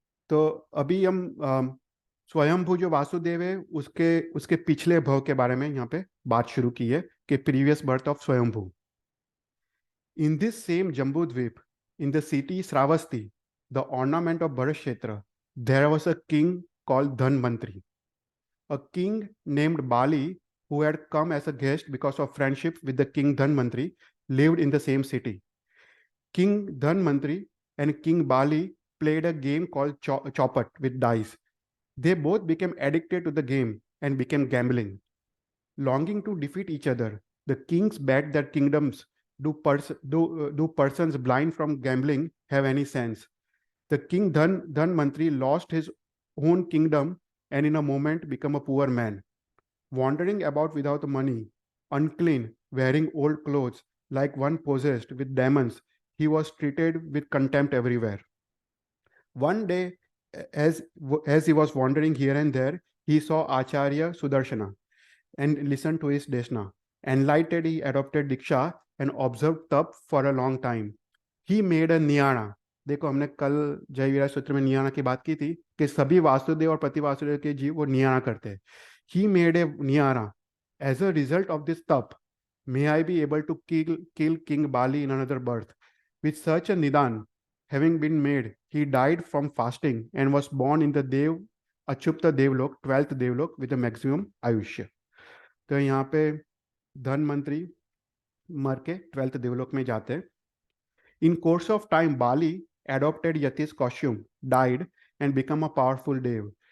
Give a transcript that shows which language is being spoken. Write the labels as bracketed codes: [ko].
[hi] तो अभी हम स्वयंभू जो वासुदेव है, उसके उसके पिछले भव के बारे में यहाँ पे बात शुरू की है, कि [en] Previous birth of Swayambhu. In this same Jambudvipa, in the city Shravasti, the ornament of Bharat kshetra, there was a king called Dhanvantari. A king named Bali, who had come as a guest because of friendship with the king Dhanvantri, lived in the same city. King Dhanvantri and King Bali played a game called Chopat with dice. They both became addicted to the game and began gambling. Longing to defeat each other, the kings bet their kingdoms. Do persons blind from gambling have any sense? The king Dhanvantri lost his own kingdom and in a moment became a poor man, wandering about without money, unclean, wearing old clothes, like one possessed with demons. He was treated with contempt everywhere. One day, as he was wandering here and there, he saw Acharya Sudarshana and listened to his Deshna. Enlightened, he adopted Diksha and observed Tap for a long time. He made a Niyana. [hi] देखो, हमने कल जय वीरा सूत्र में नियाना की बात की थी, कि सभी वासुदेव और प्रति वासुदेव के जीव वो नियाना करते हैं. [en] He made a Niyana. As a result of this tap, may I be able to kill King Bali in another birth. With such a Nidan having been made, he died from fasting and was born in the Dev Achupta Devlok, 12th Devlok, with a maximum Ayushya. [hi] तो यहाँ पे धनवंतरी मर के 12th देवलोक में जाते हैं. [en] In course of time, Bali adopted Yati's costume, died, and became a powerful dev.